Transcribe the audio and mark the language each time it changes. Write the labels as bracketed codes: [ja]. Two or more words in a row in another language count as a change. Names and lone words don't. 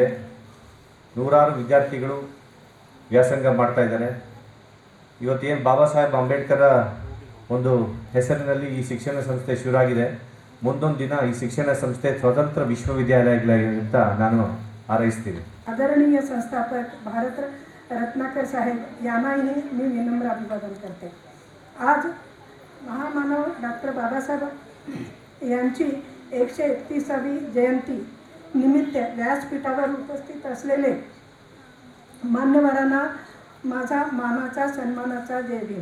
[kn] ನೂರಾರು ವಿದ್ಯಾರ್ಥಿಗಳು ವ್ಯಾಸಂಗ ಮಾಡ್ತಾ ಇದ್ದಾರೆ. ಇವತ್ತೇನು ಬಾಬಾ ಸಾಹೇಬ್ ಅಂಬೇಡ್ಕರ ಒಂದು ಹೆಸರಿನಲ್ಲಿ ಈ ಶಿಕ್ಷಣ ಸಂಸ್ಥೆ ಶುರುವಾಗಿದೆ. ಮುಂದೊಂದು ದಿನ ಈ ಶಿಕ್ಷಣ ಸಂಸ್ಥೆ ಸ್ವತಂತ್ರ ವಿಶ್ವವಿದ್ಯಾಲಯಗಳಾಗಿದೆ ಅಂತ ನಾನು ಹಾರೈಸ್ತೀನಿ. [mr] आदरणीय संस्थापक भारत रत्नाकर साहेब यांनाही मी विनम्र अभिवादन करते. आज महामानव डॉक्टर बाबासाहेब यांची 131वी जयंती निमित्त व्यासपीठावर उपस्थित असलेले मान्यवरांना माझा मानाचा सन्मानाचा जय भीम.